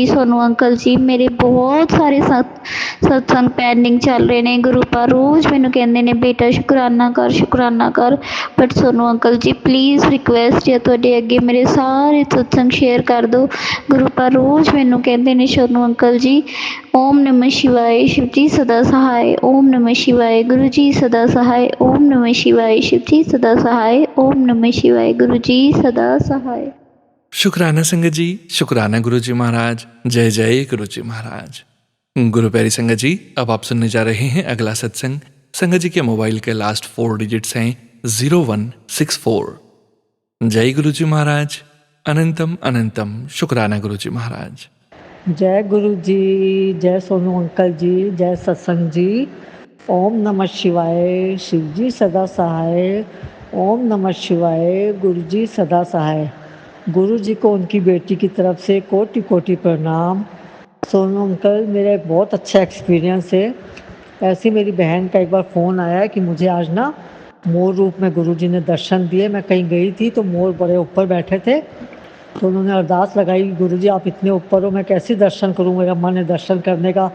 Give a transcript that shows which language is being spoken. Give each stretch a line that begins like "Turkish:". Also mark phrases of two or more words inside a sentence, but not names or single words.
Punjabi: ਸੋਨੂ ਅੰਕਲ ਜੀ, ਮੇਰੇ ਬਹੁਤ ਸਾਰੇ ਸਤਸੰਗ ਪੈਂਡਿੰਗ ਚੱਲ ਰਹੇ ਨੇ ਗੁਰੂ ਪਾ। ਰੋਜ਼ ਮੈਨੂੰ ਕਹਿੰਦੇ ਨੇ ਬੇਟਾ ਸ਼ੁਕਰਾਨਾ ਕਰ, ਸ਼ੁਕਰਾਨਾ ਕਰ। ਬਟ ਸੋਨੂ ਅੰਕਲ ਜੀ
English: please request
Punjabi: ਹੈ ਤੁਹਾਡੇ ਅੱਗੇ, ਮੇਰੇ ਸਾਰੇ ਸਤਸੰਗ ਸ਼ੇਅਰ ਕਰ ਦਿਓ ਗੁਰੂ ਪਾ। ਰੋਜ਼ ਮੈਨੂੰ ਕਹਿੰਦੇ ਨੇ ਸੋਨੂ ਅੰਕਲ ਜੀ
Hindi: ओम नमः शिवाय, शिव जी सदा सहाय। ओम नमः शिवाय, गुरु जी सदा सहाय। ओम नमः शिवाय, शिव जी सदा सहाय। ओम नमः शिवाय, गुरु जी सदा सहाय। शुक्राना संगत जी, शुक्राना गुरु जी महाराज। जय जय गुरु जी महाराज। गुरु प्यारी संगत जी, अब आप सुनने जा रहे हैं अगला सत्संग। संगत जी के मोबाइल के
English: last 4 digits
Hindi: हैं 0164। जय गुरु जी महाराज। अनंतम अनंतम शुक्राना गुरु जी महाराज। जय गुरु जी, जय सोनू अंकल जी, जय सत्संग जी। ओम नमः शिवाय, शिव जी सदा सहाय। ओम नमः शिवाय, गुरु जी सदा सहाय। गुरु जी को उनकी बेटी की तरफ से कोटि कोटि प्रणाम। सोनू अंकल, मेरा एक बहुत अच्छा एक्सपीरियंस है। ऐसी मेरी बहन का एक बार फ़ोन आया कि मुझे आज ना मोर रूप में गुरु जी ने दर्शन दिए। मैं कहीं गई थी तो मोर बड़े ऊपर बैठे थे, तो उन्होंने अरदास लगाई, गुरुजी आप इतने ऊपर हो, मैं कैसे दर्शन करूं, मेरा मन है दर्शन करने का।